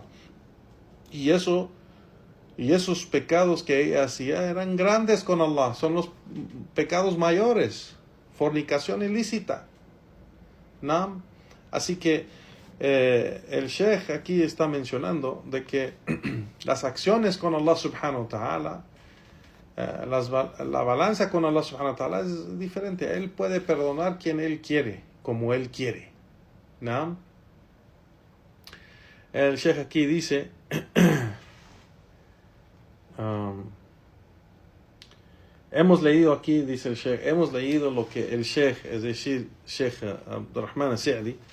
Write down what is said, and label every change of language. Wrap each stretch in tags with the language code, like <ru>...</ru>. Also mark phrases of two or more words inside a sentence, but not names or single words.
<es>Y esos pecados que ella hacía eran grandes con Allah, son los pecados mayores, fornicación ilícita, ¿no? Así que el Sheikh aquí está mencionando de que las acciones con Allah</es> <ar>سبحانه وتعالى,</ar> <es>la balanza con Allah</es> <ar>سبحانه وتعالى</ar> <es>es diferente. Él puede perdonar quien Él quiere, como Él quiere, ¿no? El Sheikh aquí dice hemos leído aquí, dice el Sheikh, hemos leído lo que el Sheikh, es decir, Sheikh Abdurrahman al-Sa'di,</es>